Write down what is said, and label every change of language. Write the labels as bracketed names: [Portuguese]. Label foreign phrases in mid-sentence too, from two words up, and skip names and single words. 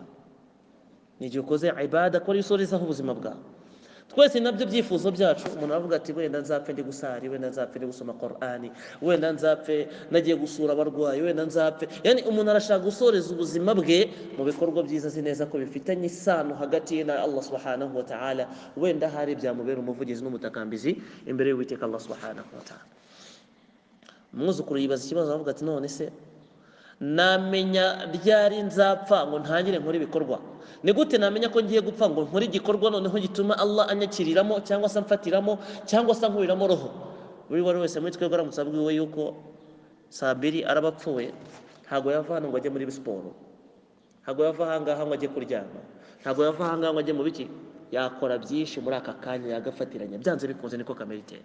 [Kinyarwanda] Ni igihe ukoze ibada ko risorezaho ubuzima bwawe. Twese nabyo byifuzo byacu. Umuntu aravuga ati wenda nzapfe ndi gusari, wenda nzapfe ndi gusoma Qur'ani, wenda nzapfe nagiye gusura abarwayi, wenda nzapfe. Yani umuntu arashaka gusoreza ubuzima bwe mu bikorwa byiza, azi neza ko bifitanye isano hagati ye na Allah [Arabic] سبحانه وتعالى. [Kinyarwanda] Wenda hari byamubera umuvugizi n'umutakambizi imbere y'Uwiteka [Arabic] الله سبحانه وتعالى. [Kinyarwanda] Umwuzukuru yibaza ikibazo, aravuga ati none se namenya ryari nzapfa ngo ntangire nkora ibikorwa? Ni gute namenya ko ngiye gupfa ngo nkore igikorwa noneho gituma Allah anyakiriramo, cyangwa se amfatiramo, cyangwa se ankuriramo roho? Buri wese muri twebwe aramutse abwiwe yuko Sabiri arabapfuye, ntabwo yava hano ngo ajye muri siporo, ntabwo yava ahangaha ngo ajye kuryama, ntabwo yava ahangaha ngo ajye mu biki, yakora byinshi muri aka kanya, yagafatiranya, byanze bikunze niko kamere iteye.